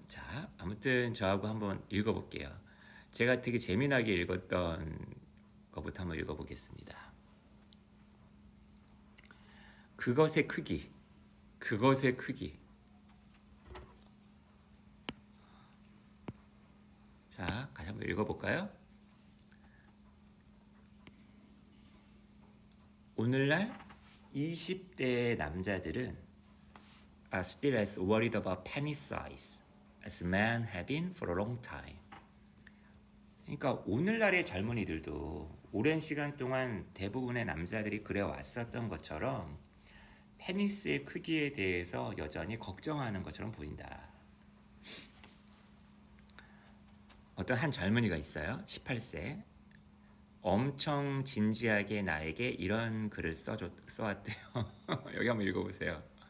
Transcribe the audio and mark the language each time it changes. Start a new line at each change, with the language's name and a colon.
Korean: 자, 아무튼 저하고 한번 읽어볼게요. 제가 되게 재미나게 읽었던 거부터 한번 읽어보겠습니다. 그것의 크기, 그것의 크기. 자, 같이 한번 읽어볼까요? 오늘날 20대 남자들은
English: are still as worried about penis size as men have been for a long time.
Korean: 그러니까 오늘날의 젊은이들도 오랜 시간 동안 대부분의 남자들이 그래 왔었던 것처럼 페니스의 크기에 대해서 여전히 걱정하는 것처럼 보인다. 어떤 한 젊은이가 있어요. 18세. 엄청 진지하게 나에게 이런 글을 써왔대요. 여기 한번 읽어보세요.